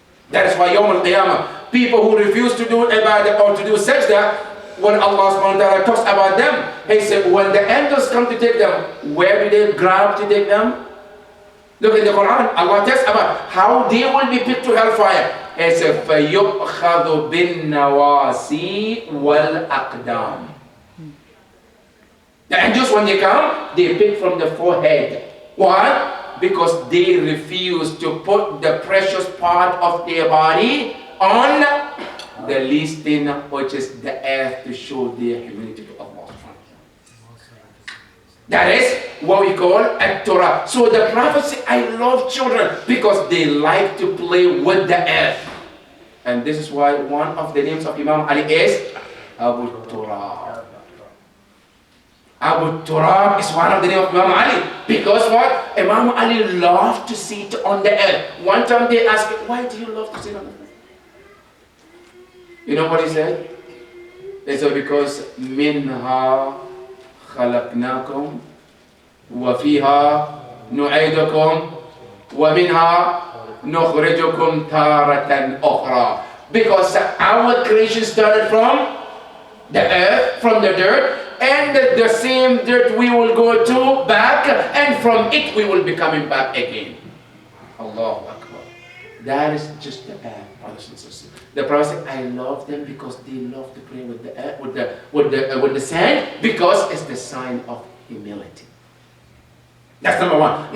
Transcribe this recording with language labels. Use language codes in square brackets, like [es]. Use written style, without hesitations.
[en] That is why Yawm al-Qiyamah, people who refuse to do ibadah or to do sajda, when Allah subhanahu wa ta'ala talks about them, He said, when the angels come to take them, where do they grab to take them? Look in the Quran, Allah tells about how they will be picked to hellfire. He said, [ar] فَيُؤْخَذُ بِالنَّوَاسِي وَالْأَقْدَامِ. [en] The angels, when they come, they pick from the forehead. Why? Because they refuse to put the precious part of their body on the least thing, which is the earth, to show their humility to Allah. That is what we call at-Torah. So the Prophet said, I love children because they like to play with the earth. And this is why one of the names of Imam Ali is Abu Turab. Abu Turab is one of the names of Imam Ali. Because what? Imam Ali loved to sit on the earth. One time they asked him, why do you love to sit on the earth? You know what he said? They said, because [ar] minha خلقناكم وفيها نعيدكم ومنها نخرجكم تارة أخرى. [en] Because our creation started from the earth, from the dirt, and the same dirt we will go to back, and from it we will be coming back again. Allahu Akbar. That is just the earth, brothers and sisters. The Prophet said, I love them because they love to play with the earth, with the sand, because it's the sign of humility. That's number one.